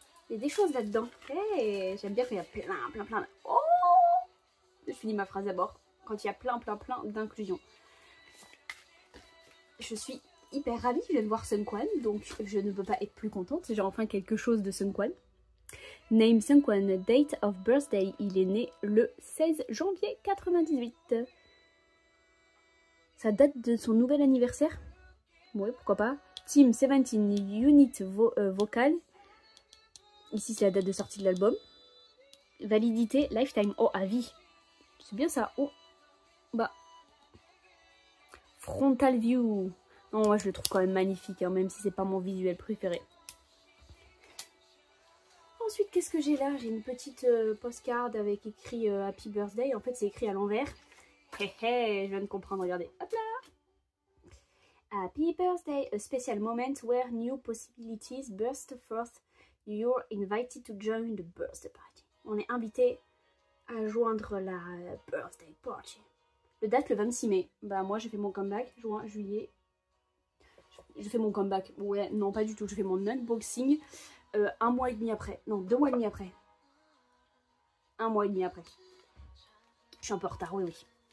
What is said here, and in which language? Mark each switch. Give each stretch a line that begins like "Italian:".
French: Il y a des choses là-dedans. Hey, j'aime bien quand il y a plein. Oh, je finis ma phrase d'abord. Quand il y a plein d'inclusion. Je suis hyper ravie. Je viens de voir Seungkwan, donc je ne peux pas être plus contente. J'ai enfin quelque chose de Seungkwan.
English: Name Seungkwan, date of birthday.
French: Il est né le 16 janvier 98. Ça date de son nouvel anniversaire. Ouais, pourquoi pas. Team 17 Unit Vocal. Ici, c'est la date de sortie de l'album. Validité Lifetime. Oh, à vie. C'est bien ça. Oh, bah.
English: Frontal View.
French: Non, moi, je le trouve quand même magnifique, hein, même si c'est pas mon visuel préféré. Ensuite, qu'est-ce que j'ai là? J'ai une petite postcard avec écrit Happy Birthday. En fait, c'est écrit à l'envers. Hé hé, je viens de comprendre, regardez. Hop là.
English: Happy birthday, a special moment where new possibilities burst forth. You're invited to join the birthday party.
French: On est invité à joindre la
English: birthday party.
French: Le date le 26 mai. Bah moi j'ai fait mon comeback, juin, juillet. Je fais mon comeback. Ouais, non pas du tout. Je fais mon unboxing 1 mois et demi après. Non, 2 mois et demi après. 1 mois et demi après. Je suis un peu en retard, oui.